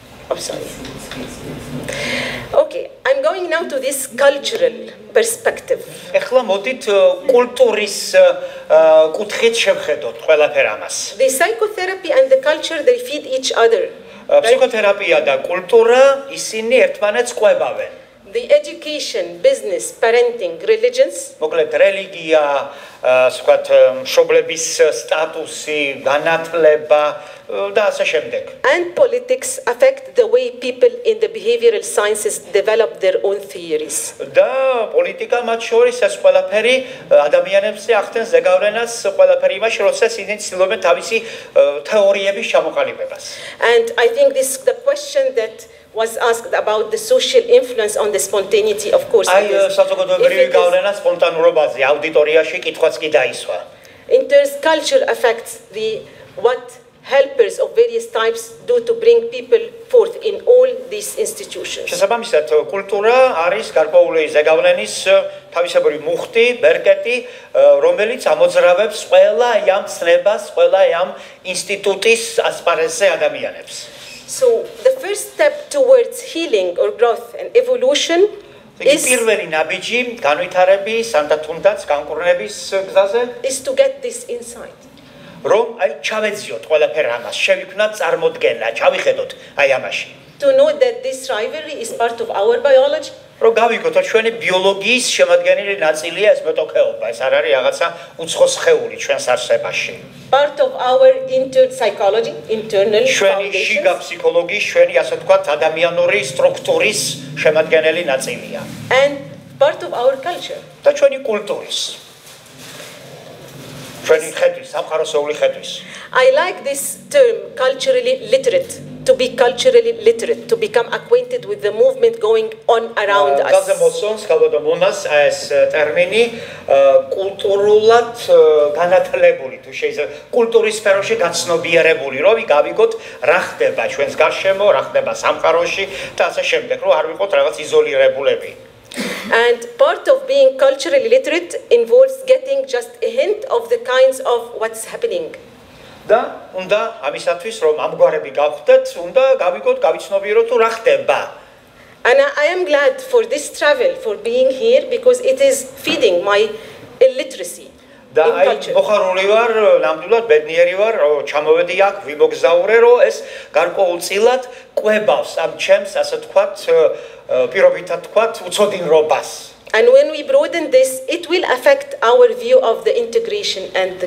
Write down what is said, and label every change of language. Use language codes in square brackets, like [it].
[en] I'm sorry. Okay, I'm going now to this cultural perspective. [ka] ეხლა მოდით კულტურის კუთხით შევხედოთ ყველაფერ ამას. [en] The psychotherapy and the culture, they feed each other. [ka] ფსიქოთერაპია და კულტურა ისინი ერთმანეთს ყვებავენ. [en] The education, business, parenting, religions. [ka] მოკლედ რელიგია, ვთქვათ, მშობლების სტატუსი, განათლება და ასე შემდეგ. [en] And politics affect the way people in the behavioral sciences develop their own theories. [ka] და პოლიტიკა მათ შორის ეს ყველაფერი ადამიანებზე ახდენს ზეგავლენას ყველაფერი იმაში, როდესაც ისინი ცდილობენ თავისი თეორიების ჩამოყალიბებას. [en] And I think the question that was asked about the social influence on the spontaneity, of course. [ka] აი საზოგადოებრივი გავლენა სპონტანურობაზე აუდიტორიაში კითხვაც კი დაისვა. [en] In terms, culture affects what helpers of various types do to bring people forth in all these institutions. [ka] შესაბამისად, კულტურა არის გარკვეული ზეგავლენის თავისებური მუხტი, ბერკეტი, რომელიც ამოძრავებს ყველა ამ ცნებას, ყველა ამ ინსტიტუტის ასპარეზზე ადამიანებს. [en] So the first step towards healing or growth and evolution is [ka] პირველი ნაბიჯი განვითარების, ანდა თუნდაც განკურნების გზაზე [en] is to get this insight. [ka] რომ აი ჩავეძიოთ ყველაფერ ამას, შევიქმნათ წარმოდგენა, ჩავიხედოთ აი ამაში. [en] To know that this rivalry is part of our biology. [ka] რომ გავიგოთ, რომ ჩვენი ბიოლოგიის შემადგენელი ნაწილია ეს მეტოქეობა, ეს არ არის რაღაცა უცხო სხეული ჩვენს არსებაში. [en] Part of our psychology, internal [ka] ჩვენი შიგა ფსიქოლოგიის, ჩვენი ასე ვთქვათ, ადამიანური სტრუქტურის შემადგენელი ნაწილია. [en] And part of our culture. [ka] და ჩვენი კულტურის. ჩვენი ხედვის, სამყაროსეული ხედვის. [en] I like this term, culturally literate. To be culturally literate, to become acquainted with the movement going on around us. [ka] გაზე მოსწონს ხალხო მონას ეს ტერმინი კულტურულად განათლებული თუ შეიძლება კულტურის სფეროში გაცნობიერებული, რომ გავიგოთ რა ხდება ჩვენს გარშემო, რა ხდება სამყაროში და ასე შემდეგ, რომ არ ვიყოთ რაღაც იზოლირებულები. [en] And part of being culturally literate involves getting just a hint of the kinds of what's happening. [ka] და უნდა ამისათვის რომ ამგვარები გავხდეთ, უნდა გავიგოთ, გავიცნობიეროთ თუ რა ხდება. [en] And I am glad for this travel, for being here, because it is feeding my illiteracy [ka] და [en] in [ka] აი [en] culture. [ka] მოხარული ვარ, ნამდვილად ბედნიერი ვარ, რომ ჩამოვედი აქ, ვიმოგზაურე, რომ ეს გარკვეულწილად ყვებავს ამ ჩემს, ასე თქვათ, პირობითად თქვათ, უცოდინრობას. [en] And when we broaden this, it will affect our view of the integration and the